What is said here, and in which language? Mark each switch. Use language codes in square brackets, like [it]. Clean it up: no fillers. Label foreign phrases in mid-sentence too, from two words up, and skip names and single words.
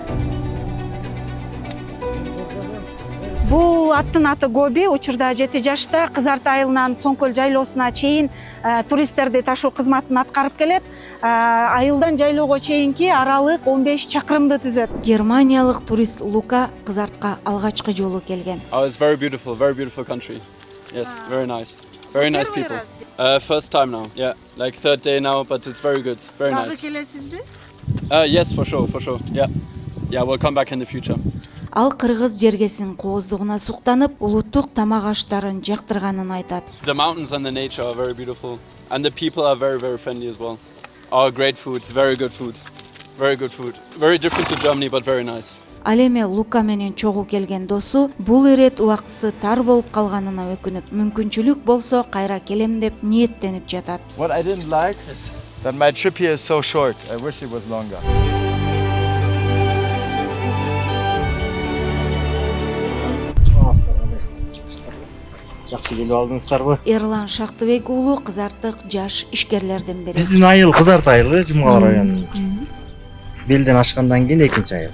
[ky] Бул аттын аты Гоби, учурда 7 жашта Кызарт айылынан Соңкөл жайлоосуна чейин туристтерди ташуу кызматын аткарып келет. Айылдан жайлоого чейинки аралык 15 чакырымды түзөт. Германиялык турист Лука Кызартка алгачкы жолу келген. [en] Oh, it's very beautiful country. Yes, very nice. Very nice people. First time now. Yeah, like third day now, but it's very good. Very nice. [ky] Келесизби? [en] Yes, for sure. Yeah. Yeah, we'll come back in the future. [ky] Ал кыргыз жергесин кооздугуна суктанып, улуттук тамак аштарын жактырганын айтат. [en] The mountains and the nature are very beautiful, and the people are very, very friendly as well. Oh, great food, very good food. Very good food. Very different to Germany, but very nice. [ky] Ал эми Лука менен чогуу келген досу бул ирет убактысы тар болуп калганына өкүнүп, мүмкүнчүлүк болсо кайра келем деп ниеттенип жатат. [en] What I didn't like is that my trip here is so short. I wish it was longer. [ky] Жакшы келип алдыңыздарбы? Эрлан Шактыбек уулу Кызартык жаш ишкерлердин бири. Биздин айыл Кызарт айылы, Жумгал районунун. Белден ашкандан кийин экинчи айыл.